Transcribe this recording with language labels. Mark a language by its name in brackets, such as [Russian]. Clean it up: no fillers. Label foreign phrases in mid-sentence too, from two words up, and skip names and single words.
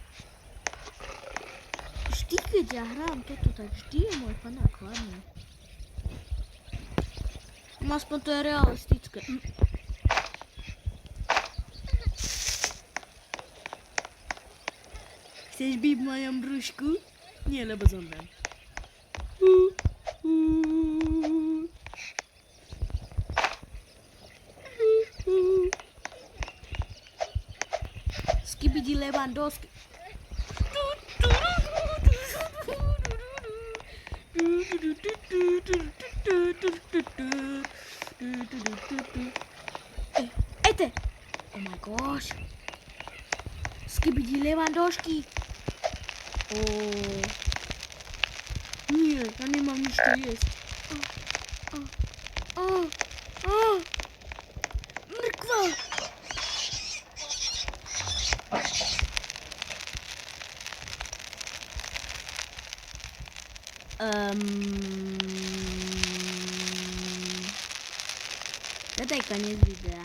[Slovak] Vždy, keď ja hrám toto, tak vždy je môj panák hlavný. Aspoň to je realistické. Chceš byť v mojom brúšku? Nie, lebo zomrem. Skibidi Lewandowski. Ete! [English] Oh my gosh! [Slovak] Skibidi Lewandowski. Nie, ja nemám nič to jesť. Mrkva! Toto je koniec videa.